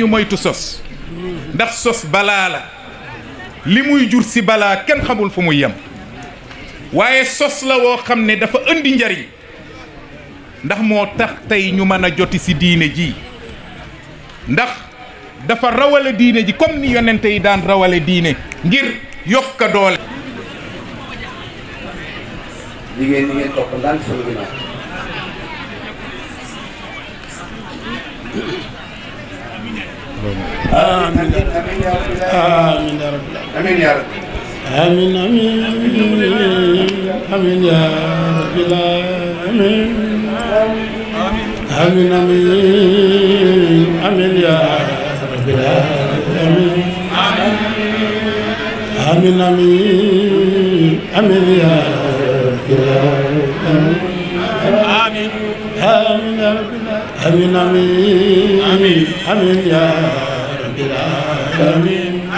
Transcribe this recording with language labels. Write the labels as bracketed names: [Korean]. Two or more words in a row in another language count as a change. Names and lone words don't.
[Wolof] moytu sos ndax sos balaa la li muy jur si balaa kenn xamul fu muy yem waaye sos la woo xam ne dafa indi njariñ ndax moo tax tey ñu mën a joti si diine ji ndax dafa rawale diine ji comme ni yonente yi daan rawale diine ngir yokka doole jigéen ñi ngeen topp ndànk sama ginnaaw [Arabic] آمين آمين يا رب آمين آمين آمين يا رب العالمين آمين آمين آمين يا رب العالمين آمين آمين آمين يا رب العالمين آمين آمين يا رب العالمين آمين آمين آمين يا رب العالمين